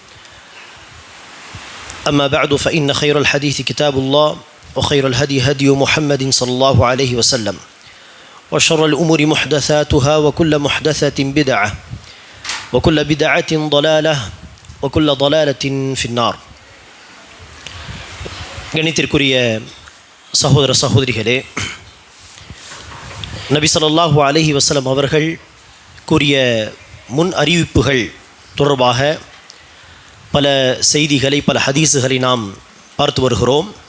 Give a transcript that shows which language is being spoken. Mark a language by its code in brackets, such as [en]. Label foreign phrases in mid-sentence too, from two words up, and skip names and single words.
[ar] أما بعد فإن خير الحديث كتاب الله وخير الهدي هدي محمد صلى الله عليه وسلم وشر الأمور محدثاتها وكل محدثة بدعة وكل بدعة ضلالة وكل ضلالة في النار. [ta] கணித்திற்குரிய சகோதர சகோதரிகளே, நபி [ar] صلى الله عليه وسلم [ta] அவர்கள் கூறிய முன் அறிவிப்புகள் தொடர்பாக பல செய்திகளை, பல ஹதீஸுகளை நாம் பார்த்து வருகிறோம்.